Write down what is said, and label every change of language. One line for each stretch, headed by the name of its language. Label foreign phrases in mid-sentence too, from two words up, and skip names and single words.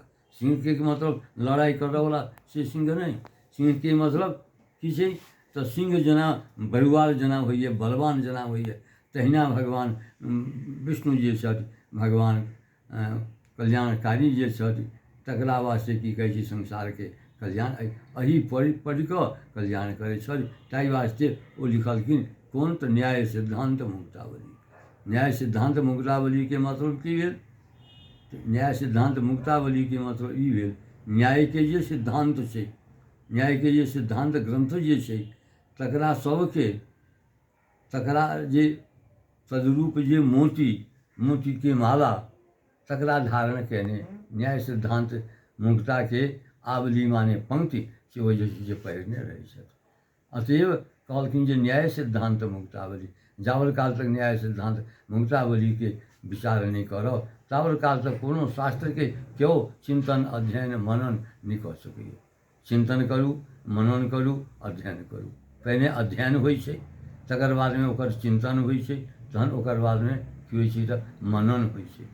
Maithili: सिंहके मतलब लड़ाइ करऽवला से सिंह नहि, सिंहके मतलब की छै तऽ सिंह जेना बरुआर जेना होइए, बलवान जेना होइए, तहिना भगवान विष्णु जे छथि, भगवान कल्याणकारी जे छथि, तकरा वास्ते की कहै छै संसारके कल्याण एहि पढ़ि कऽ कल्याण करै छथि। ताहि वास्ते ओ लिखलखिन कोन तऽ न्याय सिद्धांत मुक्तावली। न्याय सिद्धांत मुक्तावलीके मतलब की भेल? न्याय सिद्धांत मुक्तावलीके मतलब ई भेल, न्यायके जे सिद्धांत छै, न्यायके जे सिद्धांत ग्रंथ जे छै, तकरा सबके तकरा जे तदरूप जे मोती के माला तकरा धारण केने न्याय सिद्धांत मुक्ता के आवली माने पंक्ति से ओ जे पहिरने रहै छथि। अतएव कहलखिन जे न्याय सिद्धांत मुक्तावली, जावल काल तक न्याय सिद्धांत मुक्तावली के विचार नहीं करब तावल काल तक कोनो शास्त्र के क्यों चिंतन अध्ययन मनन नहीं कऽ सकैए। चिंतन करू, मनन करू, अध्ययन करू। पहिने अध्ययन होइ छै, तकर बादमे ओकर चिंतन होइ छै, तहन ओकर बादमे की होइ छै तऽ मनन होइ छै।